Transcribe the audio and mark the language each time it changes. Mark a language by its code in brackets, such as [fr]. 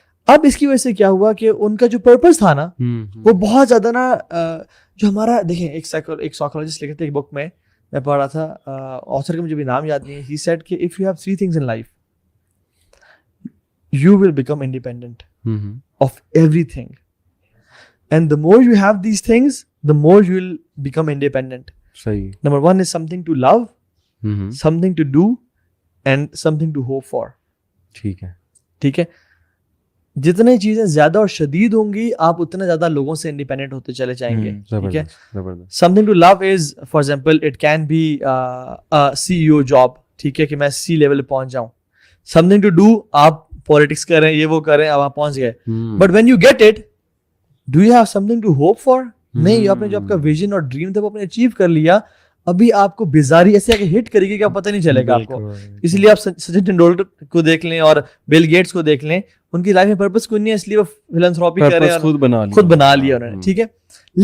[ur] اب اس کی وجہ سے کیا ہوا کہ ان کا جو پرپز تھا نا, وہ بہت زیادہ نا, جو ہمارا دیکھیں ایک سائیکولوجسٹ لکھتے ایک بک میں پڑھ رہا تھا, آتھر کا مجھے بھی نام یاد نہیں ہے, [en] he said [ur] کہ [en] If you have 3 things in life you will become independent of everything, and the more you have these things the more you will become independent. [ur] صحیح. [en] Number 1 is something to love, something to do and something to hope for. [ur] ٹھیک ہے, ٹھیک ہے. جتنے چیزیں زیادہ اور شدید ہوں گی, آپ اتنے زیادہ لوگوں سے انڈیپینڈنٹ ہوتے چلے جائیں گے. ٹھیک ہے. [en] Something to love is, for example, it can be a CEO job. [ur] ٹھیک ہے, کہ میں C لیول پہ پہنچ جاؤں. [en] Something to do, [ur] آپ پالیٹکس کریں, یہ وہ کریں, اب آپ پہنچ گئے. [en] But when you get it, do you have something to hope for? [ur] نہیں, آپ نے جو آپ کا ویژن اور ڈریم تھا وہ آپ نے اچیو کر لیا, ابھی آپ کو بیزاری ایسے آگے ہٹ کرے گی کہ آپ پتہ نہیں چلے گا آپ کو. اس لیے آپ سچن ٹینڈولکر کو دیکھ لیں اور بل گیٹس کو دیکھ لیں, ان کی لائف میں پرپس کوئی نہیں ہے, اس لیے وہ فلانتھراپی کر رہے ہیں, خود بنا لیا انہوں نے. ٹھیک ہے.